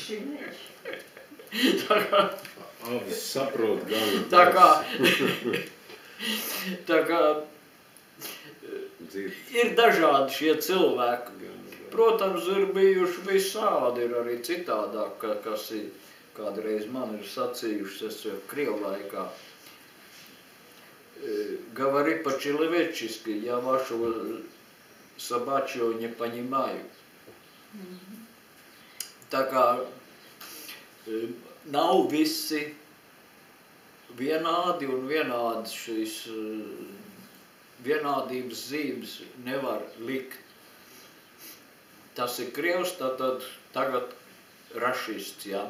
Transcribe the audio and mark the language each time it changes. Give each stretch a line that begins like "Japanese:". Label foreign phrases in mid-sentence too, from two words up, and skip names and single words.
Latvian: Abi saprot gan. Tā kā ir dažādi šie cilvēki. Protams, ir bijuši visādi, ir arī citādāk, kas ir kādreiz man ir sacījuši, es jau krievu laikā.
Russian: Говори по-человечески, я вашего собачьего не понимаю.
Latvian: Tā kā nav visi vienādi un vienādi šīs vienādības zīmes nevar likt. Tas ir krievs, tātad tagad rašists, ja.